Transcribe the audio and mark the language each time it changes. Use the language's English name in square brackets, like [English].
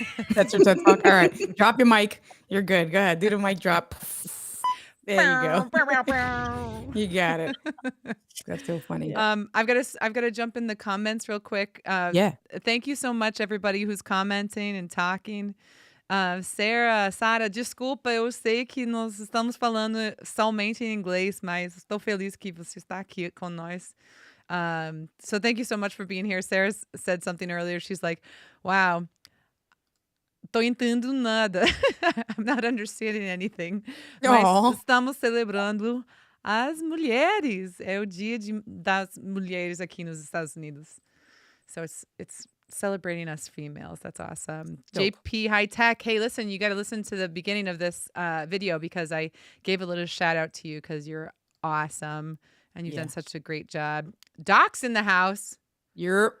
[English] That's your TED Talk. All right. Drop your mic. You're good. Go ahead. Do the mic drop. There you go. You got it. That's so funny. Yeah. I've got to jump in the comments real quick. Yeah. Thank you so much, everybody who's commenting and talking. [Portuguese] Sarah, Sara, desculpa, eu sei que nós estamos falando somente em inglês, mas estou feliz que você está aqui com nós. [English] So thank you so much for being here. Sarah said something earlier. She's like, "Wow, [Portuguese] tô entendendo nada. [English] I'm not understanding anything." [Portuguese] Mas Oh. estamos celebrando as mulheres. É o dia das mulheres aqui nos Estados Unidos. [English] So it's celebrating us females. That's awesome. Dope. JP High Tech. Hey, listen, you got to listen to the beginning of this video because I gave a little shout out to you because you're awesome and you've done Yeah. such a great job. Doc's in the house. You're